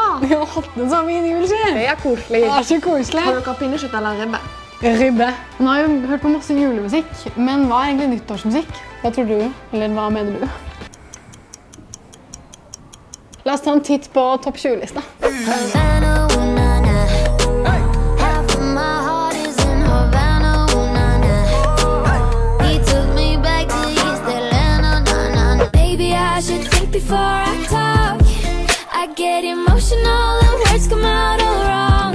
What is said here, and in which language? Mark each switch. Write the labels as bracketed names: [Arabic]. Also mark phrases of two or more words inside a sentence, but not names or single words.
[Norwegian] Jeg har hatt en så fin jul, sier. Det er koselig. Det er så koselig. Har dere pinnekjøtt eller ribbe? Ribbe. Nå har jeg hørt på masse julemusikk, men hva er egentlig nyttårsmusikk? Hva tror du, eller hva mener du? La oss ta en titt på topp 20-lista. [English] Before I talk, I get emotional and words come out all wrong.